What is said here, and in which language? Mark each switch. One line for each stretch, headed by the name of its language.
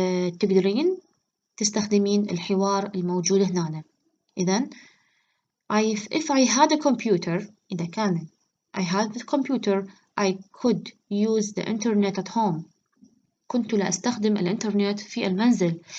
Arabic: تقدرين تستخدمين الحوار الموجود هنا.
English: إذن if I had a computer
Arabic: إذا كان
English: I had a computer I could use the internet at home.
Arabic: كنت لا أستخدم الإنترنت في المنزل.